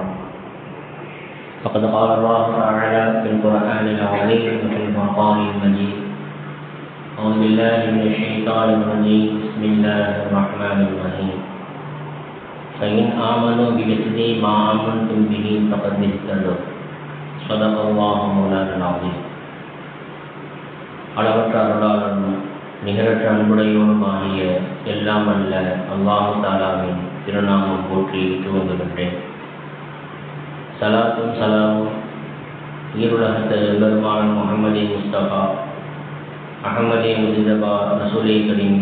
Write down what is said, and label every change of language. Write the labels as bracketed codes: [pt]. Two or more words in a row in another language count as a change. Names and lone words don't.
[ar] فقد قال الله تعالى في القرآن العظيم وفي الفرقان المجيد: أعوذ بالله من الشيطان الرجيم. بسم الله الرحمن الرحيم. فإن آمنوا بمثل ما آمنتم به فقد اهتدوا. صدق الله مولانا العظيم. [ta] அளவற்ற அருளாளனும் நிகரற்ற அன்புடையோனுமாகிய எல்லாம் அல்ல அல்லாஹு தஆலாவின் திருநாமம் போற்றி துவங்குகின்றேன். சலாத்தும் சலாமும் ஈருலகத்த எம்பெருமான் முஹம்மது முஸ்தபா அஹமதே முஜிதபா ரசூலே கரீம்